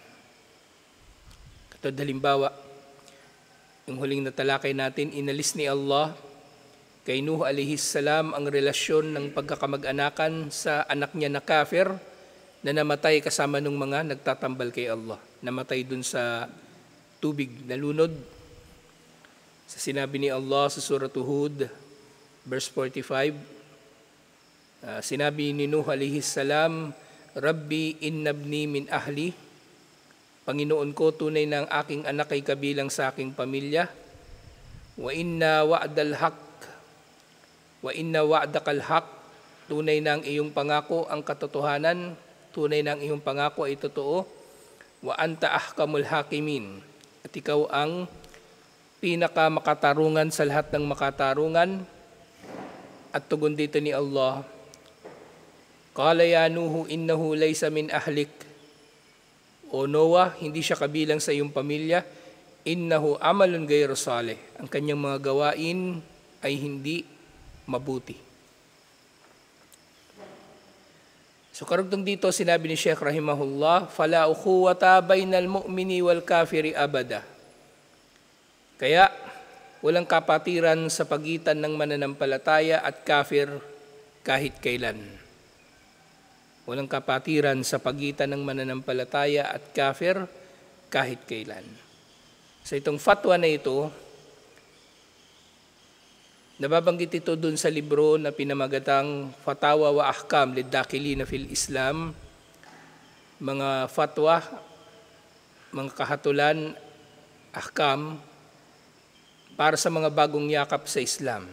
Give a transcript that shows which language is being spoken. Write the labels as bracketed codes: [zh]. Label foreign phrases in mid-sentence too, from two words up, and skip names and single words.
[tl] Katulad halimbawa, yung huling natalakay natin, inalis ni Allah kay Nuh [ar] عليه السلام [tl] ang relasyon ng pagkakamag-anakan sa anak niya na kafir na namatay kasama ng mga nagtatambal kay Allah. Namatay dun sa tubig, nalunod. Sa sinabi ni Allah sa Surah Hud, verse 45, sinabi ni Nuh [ar] عليه السلام, رب إن ابني من أهلي, [tl] Panginoon ko, tunay na ang aking anak ay kabilang sa aking pamilya. [ar] وإن وعدك الحق, [tl] tunay na ang iyong pangako ang katotohanan, tunay na ang iyong pangako ay totoo. [ar] وأنت أحكم الحاكمين, [tl] at ikaw ang pinakamakatarungan sa lahat ng makatarungan. At tugon dito ni Allah, [ar] قال يا نوح إنه ليس من أهلك, [tl] O Noah, hindi siya kabilang sa iyong pamilya. [ar] إنه عمل غير صالح, [tl] ang kanyang mga gawain ay hindi mabuti. So karugtong dito, sinabi ni Sheikh rahimahullah, [ar] فلا أخوة بين المؤمن والكافر أبدا. [tl] Kaya walang kapatiran sa pagitan ng mananampalataya at kafir kahit kailan. Walang kapatiran sa pagitan ng mananampalataya at kafir kahit kailan. So itong fatwa na ito, nababanggit ito dun sa libro na pinamagatang Fatawa wa Ahkam Liddakilina fil Islam, mga fatwa, mga kahatulan, ahkam, para sa mga bagong yakap sa Islam.